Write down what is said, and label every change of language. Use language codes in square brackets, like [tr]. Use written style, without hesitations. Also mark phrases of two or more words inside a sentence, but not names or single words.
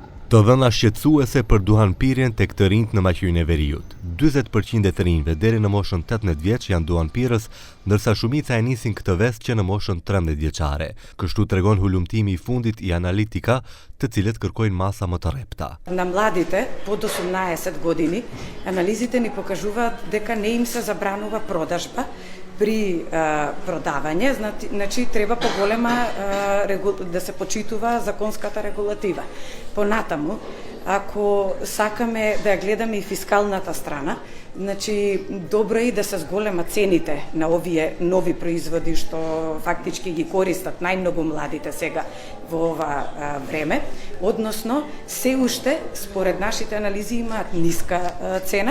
[sq] Të dhëna shqetësuese për duhanpirjen tek të rinjt në Maqedonin e Veriut. 40% e të rinjve deri në moshën 18 vjeç janë duhanpirës, ndërsa shumica e nisin këtë vestë që në moshën 13 vjeçare. Kështu tregon hulumtimi i fundit i Analitika, të cilët kërkojnë masa më të rrepta. [mk] На младите под 18 години анализите ни покажуваат дека не им се забранува продажба при продавање, значи треба поголема да се почитува законската регулатива. Понатаму, ако сакаме да ја гледаме и фискалната страна, значи добро е и да се зголема цените на овие нови производи што фактички ги користат најмногу младите сега во ова време, односно се уште според нашите анализи имаат ниска цена.